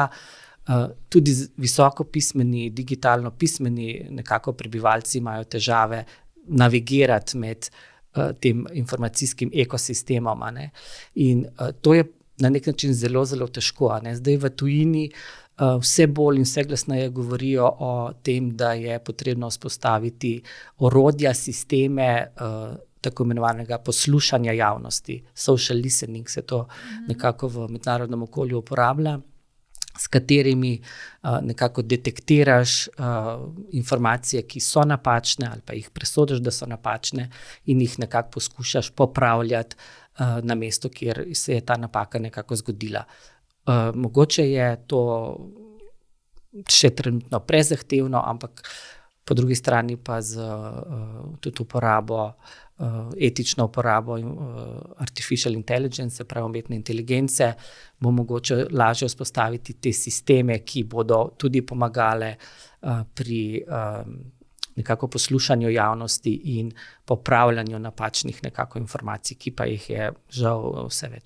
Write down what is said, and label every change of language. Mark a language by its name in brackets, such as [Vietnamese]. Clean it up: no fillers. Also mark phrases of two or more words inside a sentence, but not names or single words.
[Slovenian] Tudi visoko pismeni, digitalno pismeni nekako prebivalci imajo težave navigirati med tem informacijskim ekosistemom. In to je na nek način zelo, zelo težko. Zdaj v tujini vse bolj in vse glasneje govorijo o tem, da je potrebno vzpostaviti orodja, sisteme tako imenovanega poslušanja javnosti. [English] Social listening [Slovenian] se to nekako v mednarodnem okolju uporablja, s katerimi nekako detektiraš informacije, ki so napačne ali pa jih presodiš, da so napačne in jih nekako poskušaš popravljati na mestu, kjer se je ta napaka nekako zgodila. Mogoče je to še trenutno prezahtevno, ampak po drugi strani pa z tudi uporabo, etično uporabo [English] artificial intelligence, [Slovenian] se pravi umetne inteligence, bo mogoče lažje vzpostaviti te sisteme, ki bodo tudi pomagale pri nekako poslušanju javnosti in popravljanju napačnih nekako informacij, ki pa jih je žal vse več.